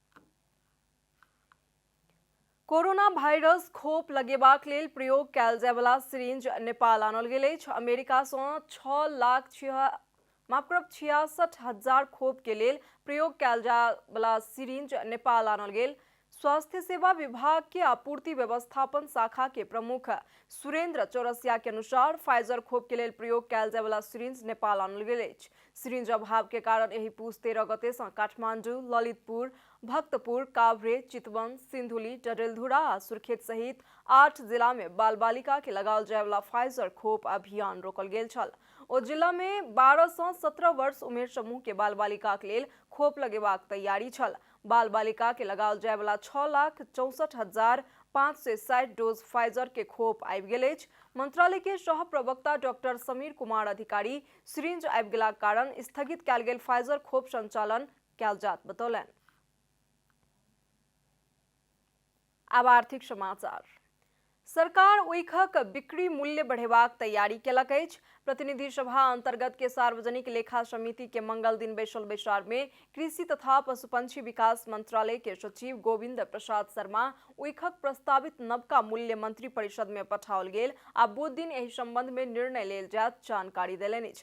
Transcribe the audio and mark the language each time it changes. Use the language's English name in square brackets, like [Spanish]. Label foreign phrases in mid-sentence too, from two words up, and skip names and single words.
[Maithili] कोरोना भाइरस खोप लगेबाक लेल प्रयोग कयल जायवला सिरिंज नेपाल आनल गेल अछि। अमेरिका सँ 6,66,000 खोप के लेल प्रयोग कयल जायवला सिरिंज नेपाल आनल गेल। स्वास्थ्य सेवा विभाग के आपूर्ति व्यवस्थापन शाखा के प्रमुख सुरेंद्र चौरसिया के अनुसार फाइजर खोप के लेल प्रयोग कयल जायवला सिरिंज नेपाल आनल गेल अछि। सिरिंज अभाव के कारण एही पूस 13 गते सँ काठमांडू, ललितपुर, भक्तपुर, काभ्रे, चितवन, सिन्धुली, डडेलधुरा आ सुर्खेत सहित 8 जिला में बाल बालिका के लगाओल जायवला फाइजर खोप अभियान रोकल गेल छल। ओ जिला में 12 सँ 17 वर्ष उमेर समूह के बाल बालिका के लेल खोप लगेबाक तैयारी छल। बाल बालिका के लगाओल जायवला 6,64,560 डोज फाइजर के खोप आबि गेल अछि। मंत्रालय के सह प्रवक्ता डॉक्टर समीर कुमार अधिकारी सिरिंज आबि गेलाक कारण स्थगित कयल गेल फाइजर खोप संचालन कयल जात बतौलनि। अब आर्थिक समाचार। सरकार ऊखक बिक्री मूल्य बढ़ेबाक तैयारी केलक अछि। प्रतिनिधि सभा अंतर्गत के सार्वजनिक लेखा समिति के मंगल दिन बैसल बैसार में कृषि तथा पशुपंछी विकास मंत्रालय के सचिव गोविंद प्रसाद शर्मा ऊखक प्रस्तावित नवका मूल्य मंत्री परिषद में पठाओल गेल आ बुध दिन एहि संबंध में निर्णय लेल जायत जानकारी देलनि अछि।